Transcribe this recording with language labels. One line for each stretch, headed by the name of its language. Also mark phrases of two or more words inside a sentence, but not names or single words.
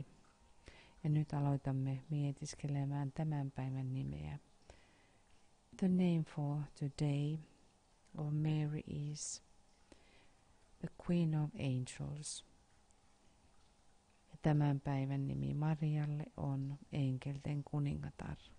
Finnish: Ja nyt aloitamme mietiskelemään tämän päivän nimeä.
English: The name for today of Mary is the Queen of Angels.
Finnish: Ja tämän päivän nimi Marialle on enkelten kuningatar.